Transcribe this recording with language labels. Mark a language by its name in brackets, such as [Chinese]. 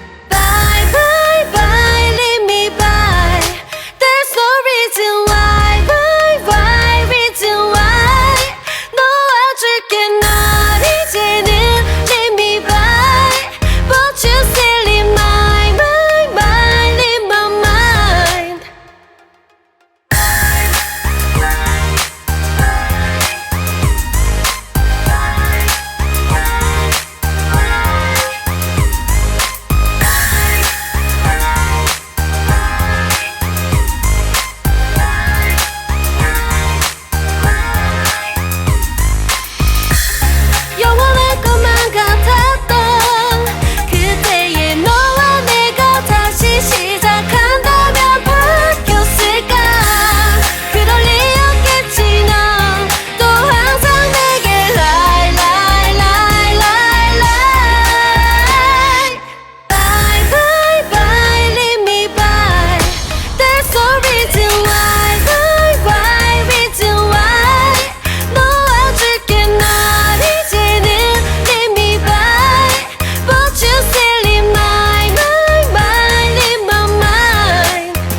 [English] Bye bye bye leave me by. There's no reason why. Why why reason why. [Korean] 놓아줄게 널 이제는 [English] leave me by. But you still in my mind, mind in my mind. [Korean] 영원할 것만 같았던 그때의 너와 내가 다시 시작한다면 바뀌었을까. 그럴 리 없겠지. 넌 또 항상 내게 [English] lie lie lie lie lie. Bye bye bye leave me by. There's no reason why. Why why reason why. [Korean] 놓아줄게 널 이제는 [English] leave me by. But you still in my mind, mind in my mind.